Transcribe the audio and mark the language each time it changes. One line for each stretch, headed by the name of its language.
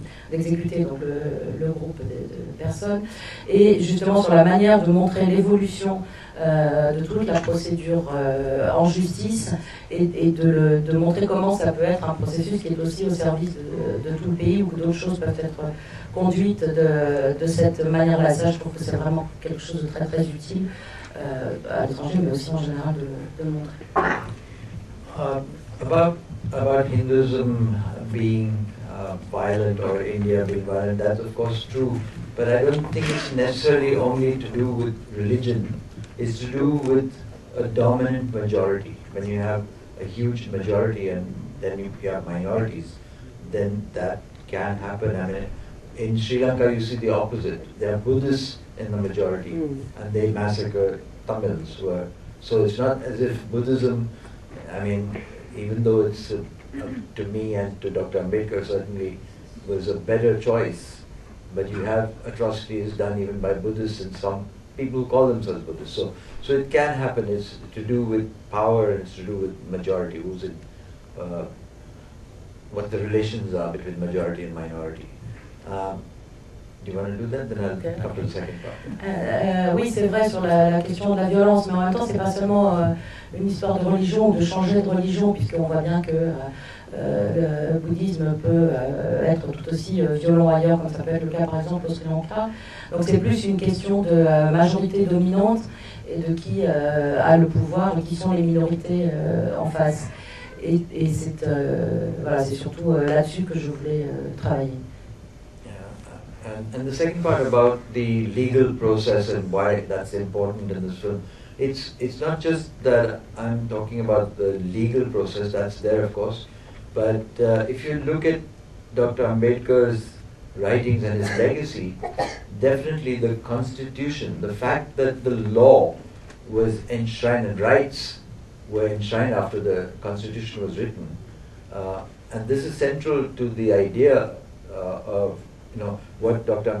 French: d'exécuter donc le groupe de personnes, et justement sur la manière de montrer l'évolution de toute la procédure en justice, et de montrer comment ça peut être un processus qui est aussi au service de tout le pays, où d'autres choses peuvent être conduites de cette manière-là. Ça, je trouve que c'est vraiment quelque chose de très très utile à l'étranger, mais aussi en général de le montrer.
English: About Hinduism being violent, or India being violent, that's of course true, but I don't think it's necessarily only to do with religion. It's to do with a dominant majority. When you have a huge majority and then you have minorities, then that can happen. I mean, in Sri Lanka you see the opposite. There are Buddhists in the majority, and they massacre Tamils. So it's not as if Buddhism, I mean, even though it's to me and to Dr. Ambedkar certainly was a better choice, but you have atrocities done even by Buddhists, and some people who call themselves Buddhists. So it can happen. It's to do with power, and it's to do with majority, who's in, what the relations are between majority and minority. Do you want to do that? Then I'll come to the second part.
French: Oui, c'est vrai sur la question de la violence, mais en même temps, c'est pas seulement une histoire de religion, de changer de religion, puisqu'on voit bien que le bouddhisme peut être tout aussi violent ailleurs, comme ça peut être le cas par exemple au Sri Lanka. Donc c'est plus une question de majorité dominante et de qui a le pouvoir et qui sont les minorités en face. Et c'est voilà, c'est surtout là-dessus que je voulais travailler.
English: And the second part about the legal process and why that's important in this film, it's not just that I'm talking about the legal process, that's there of course, but if you look at Dr. Ambedkar's writings and his legacy, definitely the Constitution, the fact that the law was enshrined and rights were enshrined after the Constitution was written, and this is central to the idea of what Dr.